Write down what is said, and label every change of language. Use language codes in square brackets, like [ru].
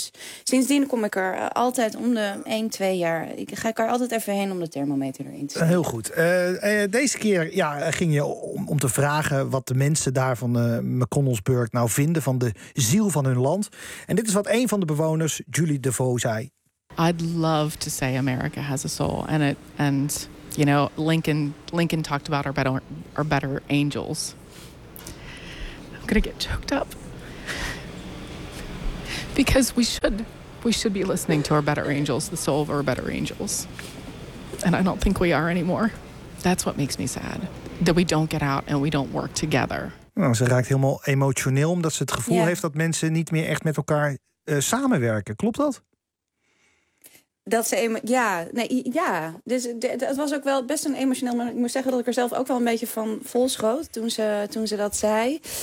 [nl] Dus sindsdien kom ik er altijd om de 1-2 jaar... ga ik er altijd even heen om de thermometer erin te zetten. Heel goed. Deze keer ging je om te vragen wat de mensen daar van McConnellsburg nou vinden van de ziel van hun land. En dit is wat een van de bewoners, Julie DeVoe, zei. [en] I'd love to say America has a soul and it... And... You know, Lincoln talked about our better angels. I'm gonna get choked up because we should be listening to our better angels, the soul of our better angels, and I don't think we are anymore. That's what makes me sad that we don't get out and we don't work together. [nl] Nou, ze raakt helemaal emotioneel omdat ze het gevoel heeft dat mensen niet meer echt met elkaar samenwerken. Klopt dat? Dat ze dus het was ook wel best een emotioneel, maar ik moet zeggen dat ik er zelf ook wel een beetje van volschoot toen ze dat zei.